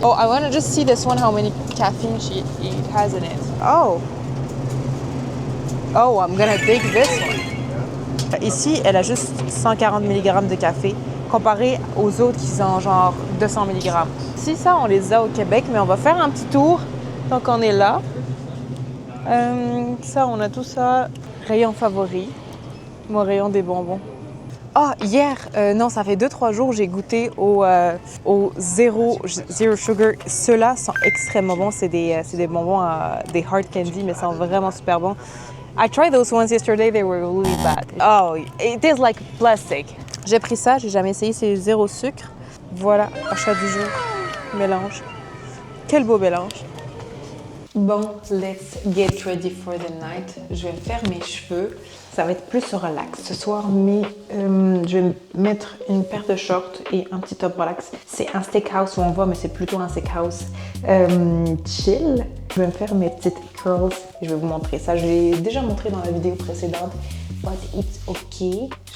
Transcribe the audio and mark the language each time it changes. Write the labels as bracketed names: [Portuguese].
[English] Oh, I want to just see this one, how many caffeine it has in it. Oh. Oh, I'm gonna take this one. [French] Ici, elle a juste 140 mg de café, comparé aux autres qui ont genre 200 mg. Si ça, on les a au Québec, mais on va faire un petit tour tant qu'on est là. Ça, on a tout ça. Rayon favori. Mon rayon des bonbons. Ah, hier, non, ça fait 2-3 jours, j'ai goûté au zero sugar. Ceux-là sont extrêmement bons. C'est des bonbons, des [English] hard candy, [French] mais ils sont vraiment super bons. [English] I tried those ones yesterday, they were really bad. Oh, it is like plastic. [French] J'ai pris ça, j'ai jamais essayé, c'est zéro sucre. Voilà, achat du jour, mélange. Quel beau mélange. Bon, [English] let's get ready for the night. [French] Je vais me faire mes cheveux. Ça va être plus relax ce soir, mais je vais mettre une paire de shorts et un petit top relax. C'est un steakhouse où on va, mais c'est plutôt un steakhouse chill. Je vais me faire mes petites curls et je vais vous montrer ça. Je l'ai déjà montré dans la vidéo précédente, [English] but it's okay.